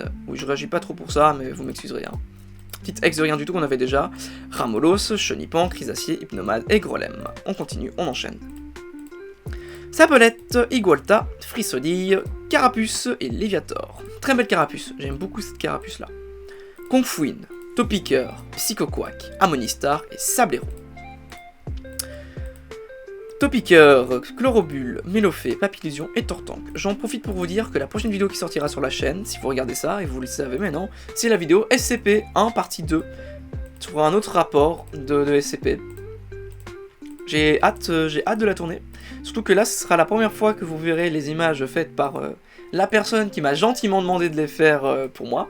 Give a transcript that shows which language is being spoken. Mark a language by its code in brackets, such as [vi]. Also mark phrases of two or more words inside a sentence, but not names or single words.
[fr] Oui, je réagis pas trop pour ça, mais vous m'excuserez. Hein. Petite X de rien du tout qu'on avait déjà. Ramolos, Chenipan, Crisacier, Hypnomade et Grolem. On continue, on enchaîne. Sabelette, Igualta, Frissodille, Carapuce et Léviator. Très belle Carapuce, j'aime beaucoup cette Carapuce là. Kung-Fuin, Topiqueur, Psychoquack, Harmonistar et Sablero. Topiqueur, Chlorobule, Mélofée, Papillusion et Tortank. J'en profite pour vous dire que la prochaine vidéo qui sortira sur la chaîne, si vous regardez ça, et vous le savez maintenant, c'est la vidéo SCP 1 partie 2. sur un autre rapport de SCP. J'ai hâte de la tourner. Surtout que là, ce sera la première fois que vous verrez les images faites par la personne qui m'a gentiment demandé de les faire pour moi.